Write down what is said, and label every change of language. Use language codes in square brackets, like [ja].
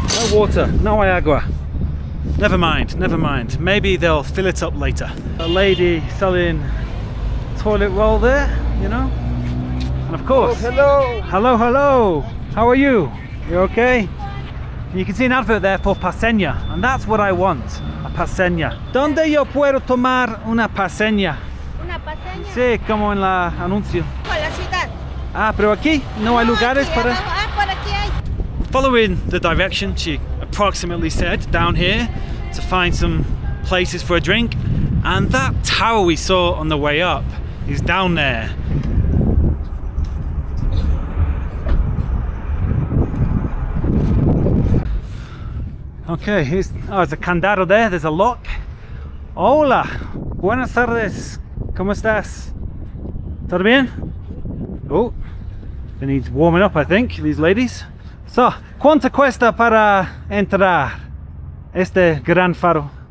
[en] No water, no agua. Never mind. Maybe they'll fill it up later. A lady selling toilet roll there, you know? And of course, Hello. hello. How are you? You okay? You can see an advert there for paseña, and that's what I want, a paseña. [es] ¿Dónde yo puedo tomar una paseña? Una paseña. Sí, como en la anuncio. Con la ciudad. Ah, pero aquí no hay lugares para... Ah, por aquí hay. [en] Following the direction she approximately said down here to find some places for a drink, and that tower we saw on the way up is down there. Okay, there's a candado there, there's a lock. [es] Hola, buenas tardes, ¿cómo estás? ¿Todo bien? [en] Oh, they need warming up, I think, these ladies. So, [es] ¿cuánto cuesta para entrar este gran faro?